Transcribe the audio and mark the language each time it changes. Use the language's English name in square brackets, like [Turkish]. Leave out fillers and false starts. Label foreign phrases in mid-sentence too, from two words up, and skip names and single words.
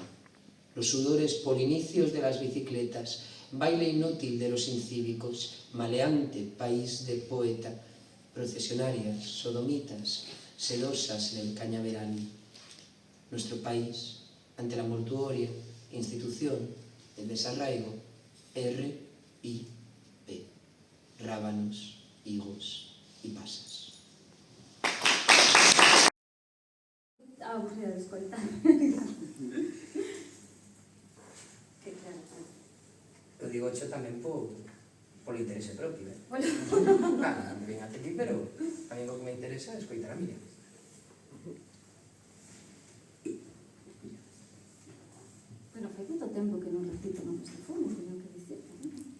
[Spanish] Los sudores polinicios de las bicicletas, baile inútil de los incívicos, maleante país del poeta, procesionarias, sodomitas, sedosas en el cañaveral. Nuestro país, ante la mortuoria institución del desarraigo, R.I.P. Rábanos, higos y pasas. [Galician] Aburrida de escoitar. Que claro. [Spanish] Lo digo yo [Galician] tamén polo interese propio, Bueno. Claro, me ven até aquí, pero a mí o que me interesa é escoitar a mía. Bueno, fai moito tempo que non recito nomes de fumo, teño que dicir, non?